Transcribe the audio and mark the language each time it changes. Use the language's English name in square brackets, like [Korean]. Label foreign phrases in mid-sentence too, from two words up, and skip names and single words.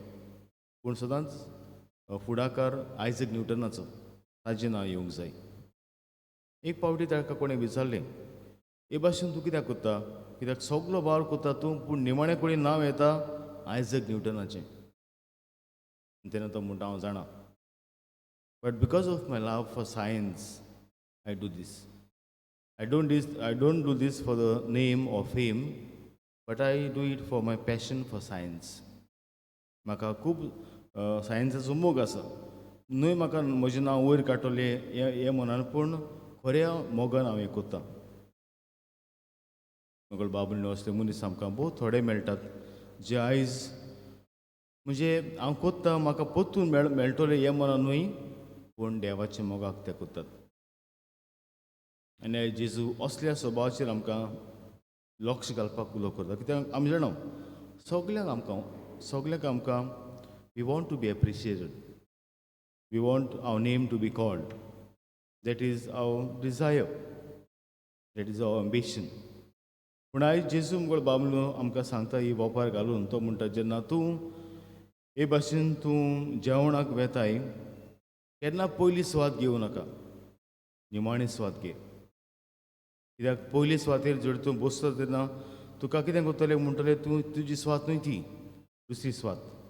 [Konkani] पूण सदांच फुडाकार आयझक न्यूटनाचो, ताजें नांव येवंक जाय. एक पावटी ताका कोणें विचारलें, हे भाशेन तूं कित्याक करता, कित्याक सगलो वावर करता तूं, पूण निमाणें कडेन नांव येता आयझक न्यूटनाचें. तेन्ना तो म्हणटा, हांव जाणा, [English] But because of my love for science I do this. I don't do this for the name or fame, but I do it for my passion for science. [Konkani] म्हाका खूब सायन्साचो मोग आसा. न्हय म्हाका म्हजें नांव वयर काडटलें हें म्हणून, पूण खऱ्या मोगान हांव हें करतां. मोगल बाबूल असले मनीस आमकां भोव थोडे मेळटात, जे आयज म्हणजे हांव कोत्तां म्हाका परतून मेळटलें हें म्हणून न्हय, पूण देवाच्या मोगाक ते करतात. आनी जेजू असल्या स्वभावाचेर आमकां लक्ष घालपाक उलो करता. कित्याक आमी जाणा सगळ्यांक आमकां [English] we want to be appreciated, we want our name to be called. That is our desire, that is our ambition. [Konkani] पूण आयज जेजू मुगळ बाबलो आमकां सांगता ही वापर घालून, तो म्हणटा जेन्ना तूं हे भाशेन तूं जेवणाक वेताय केन्ना पयली स्वाद घेवं नाका, निमाणी स्वाद घे. कित्याक पयली स्वातेर जर तूं बसता तेन्ना तुका कितें करतलें म्हणटलें, तूं तुजी स्वात न्हय ती, दुसरी स्वात.